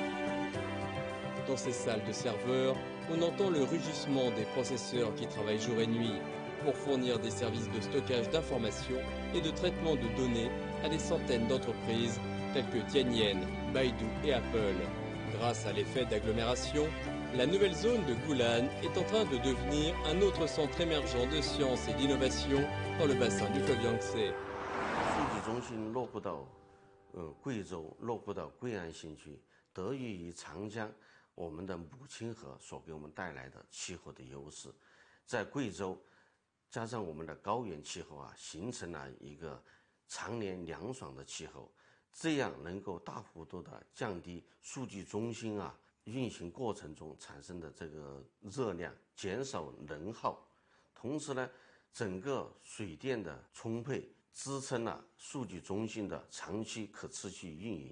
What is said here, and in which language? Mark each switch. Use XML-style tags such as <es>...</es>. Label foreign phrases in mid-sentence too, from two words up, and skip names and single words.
<fr>Dans ces salles de serveurs, on entend le rugissement des processeurs qui travaillent jour et nuit pour fournir des services de stockage d'informations et de traitement de données à des centaines d'entreprises telles que Tianyan, Baidu et Apple. Grâce à l'effet d'agglomération, la nouvelle zone de Gulan est en train de devenir un autre centre émergent de science et d'innovation dans le bassin du fleuve Yangtze.</fr> <zh>数据中心落户到贵州，落户到贵安新区，得益于长江我们的母亲河所给我们带来的气候的优势，在贵州加上我们的高原气候啊，形成了一个常年凉爽的气候，这样能够大幅度的降低数据中心啊运行过程中产生的这个热量，减少能耗，同时呢，整个水电的充沛，支撑了数据中心的长期可持续运营。</zh>